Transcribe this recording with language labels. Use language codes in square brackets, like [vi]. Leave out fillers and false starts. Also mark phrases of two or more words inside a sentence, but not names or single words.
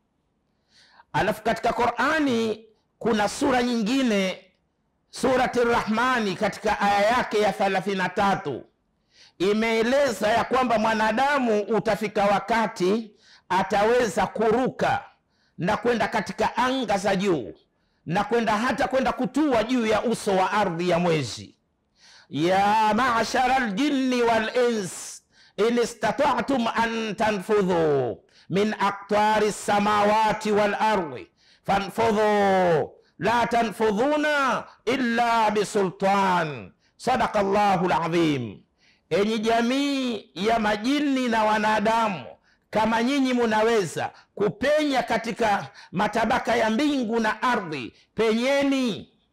[sw] Alafu katika Qur'ani kuna sura nyingine, suratul Rahmani, katika aya yake ya 33 imeeleza ya kwamba mwanadamu utafika wakati ataweza kuruka na kwenda katika anga za juu na kwenda hata kwenda kutua juu ya uso wa ardhi ya mwezi. [ar] يا معشر الجن والإنس إن استطعتم أن تنفذوا من أقطار السماوات والأرض فانفذوا لا تنفذون إلا بسلطان. صدق الله العظيم. [sw] Enyi jamii ya majini na wanadamu, kama nyinyi munaweza kupenya katika matabaka ya mbingu na ardhi, penyeni.